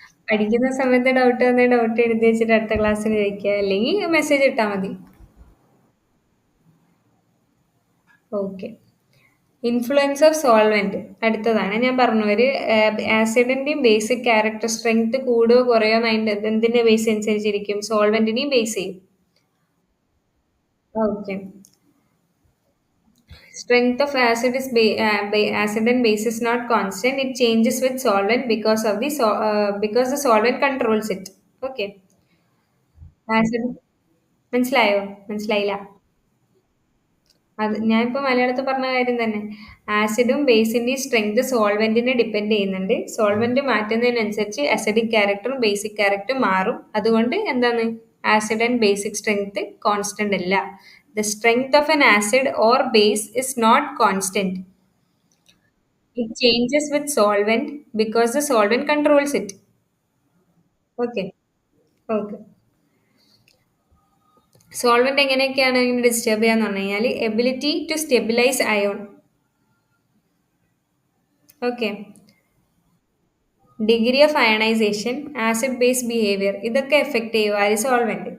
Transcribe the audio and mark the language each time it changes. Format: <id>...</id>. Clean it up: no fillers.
<ml>പഠിക്കുന്ന സമയത്ത് ഡൗട്ട് വന്നാൽ ഡൗട്ട് എഴുതി വെച്ചിട്ട് അടുത്ത ക്ലാസ്സിൽ ചോദിക്കുക, അല്ലെങ്കിൽ മെസ്സേജ് ഇട്ടാൽ മതി. ഓക്കെ, ഇൻഫ്ലുവൻസ് ഓഫ് സോൾവെന്റ് അടുത്തതാണ്. ഞാൻ പറഞ്ഞു, ഒരു ആസിഡിന്റെയും ബേസിക് ക്യാരക്ടർ സ്ട്രെങ്ത് കൂടുകയോ കുറയോ അതിന്റെ എന്തിന്റെ ബേസ് അനുസരിച്ചിരിക്കും? സോൾവെന്റിനെയും ബേസ് ചെയ്യും.</ml> <en>Okay, strength of acid is acid and base is not constant. It changes with solvent because of the because the solvent controls it. Okay,</en> <ml>acid മനസ്സിലായോ? മനസ്സിലായില്ല? അത് ഞാനിപ്പോൾ മലയാളത്തിൽ പറഞ്ഞ കാര്യം തന്നെ. ആസിഡും ബേസിന്റെയും സ്ട്രെങ്ത് സോൾവെന്റിനെ ഡിപ്പെൻഡ് ചെയ്യുന്നുണ്ട്. സോൾവെന്റ് മാറ്റുന്നതിനനുസരിച്ച് അസിഡിക് ക്യാരക്ടറും ബേസിക് ക്യാരക്ടറും മാറും. അതുകൊണ്ട് എന്താണ് acid and basic strength constant അല്ല.</ml> <en>The strength of an acid or base is not constant. It changes with solvent because the solvent controls it. Okay. Okay.</en> <ml>Solvent എങ്ങനെയൊക്കെയാണ് ഇങ്ങനെ disturb ചെയ്യാന്ന് പറഞ്ഞു കഴിഞ്ഞാൽ</ml> <en>Ability to stabilise ion.</en> <ml>Okay, degree of ionisation, acid base behaviour, ഇതൊക്കെ effect ചെയ്യും ആര്? Solvent.</ml>